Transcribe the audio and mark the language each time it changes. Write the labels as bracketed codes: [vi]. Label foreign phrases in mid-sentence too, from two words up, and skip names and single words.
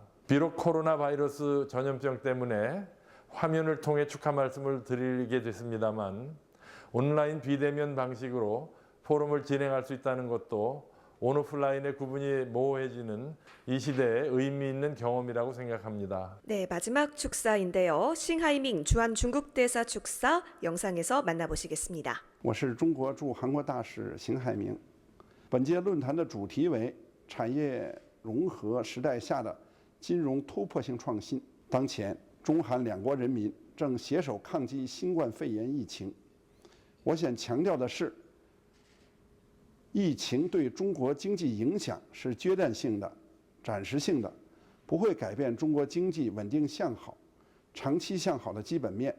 [ko] 비록 코로나 바이러스 전염병 때문에 화면을 통해 축하 말씀을 드리게 됐습니다만 온라인 비대면 방식으로 포럼을 진행할 수 있다는 것도 온오프라인의 구분이 모호해지는 이 시대에 의미 있는 경험이라고 생각합니다. 네, 마지막 축사인데요. 싱하이밍 주한 중국 대사 축사 영상에서 만나보시겠습니다. [zh] 我是中国驻韩国大使邢海明。本届论坛的主题为产业融合时代下的金融突破性创新。当前，中韩两国人民正携手抗击新冠肺炎疫情。我想强调的是，疫情对中国经济影响是阶段性的、暂时性的，不会改变中国经济稳定向好、长期向好的基本面。